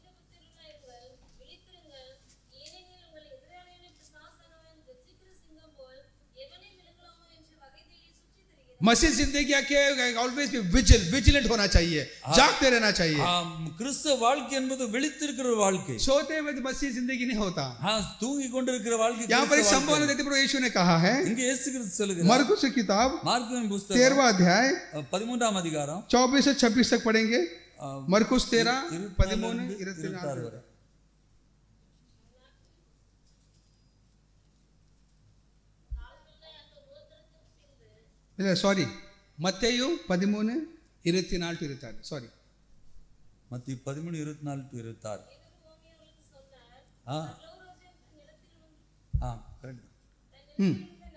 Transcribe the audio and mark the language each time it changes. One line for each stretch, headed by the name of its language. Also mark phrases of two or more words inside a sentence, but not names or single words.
Hindi: मसीह जिंदगी के
English: always be vigilant
Hindi: होना चाहिए, जागते रहना चाहिए।
Tamil: கிறிஸ்தவ வாழ்க்கை என்பது விழித்திருக்கிற ஒரு வாழ்க்கை।
Hindi: सोते हुए मसीह जिंदगी नहीं होता।
Tamil: தூங்கி கொண்டிருக்கிற வாழ்க்கை।
Hindi: यहाँ पर संबोधन देते प्रभु यीशु ने कहा है,
Tamil: இங்க இயேசு கிறிஸ்து சொல்லுகிறார்,
Hindi: मरकुस की किताब
Tamil: மார்க்குவின் புத்தகம்
Hindi: 13वां अध्याय
Tamil: 13ஆம் அதிகாரம்
Hindi: 24 से 26 तक पढ़ेंगे। मरकुस 13 13 26
Tamil: வரை।
Hindi: सॉरी मत्तेयु 13:24 सॉरी
Tamil: மத்தேயு 13:24-26 கரெக்ட்।